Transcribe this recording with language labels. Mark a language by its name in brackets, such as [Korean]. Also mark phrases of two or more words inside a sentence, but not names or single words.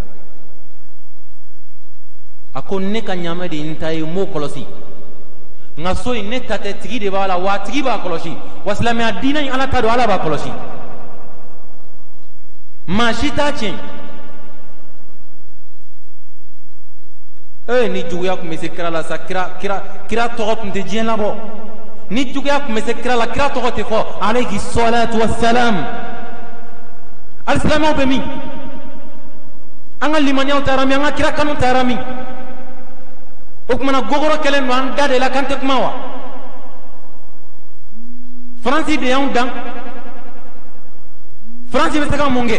[Bambara] a ko ne ka ɲaamɛ de ye n ta ye n b'o kɔlɔsi nka so in ne ta tɛ tigi de b'a la wa tigi b'a kɔlɔsi wa silamɛya diinɛ in ala ta don ala b'a kɔlɔsi maa si t'a tiɲɛ. ni juguya tun bɛ se kira la sa kira tɔgɔ tun tɛ diɲɛ labɔ. ni juguya tun bɛ se kira la kira tɔgɔ tɛ fɔ [Arabic] عليه الصلاة والسلام. [Bambara] alisilamɛw bɛ min? an ka limaniyaw taara min? an ka kira kanu taara min? o tumana gogoro kɛlen don an da de la k'an tɛ kuma wa? Faransi de y'anw dan. Faransi bɛ se ka mun kɛ?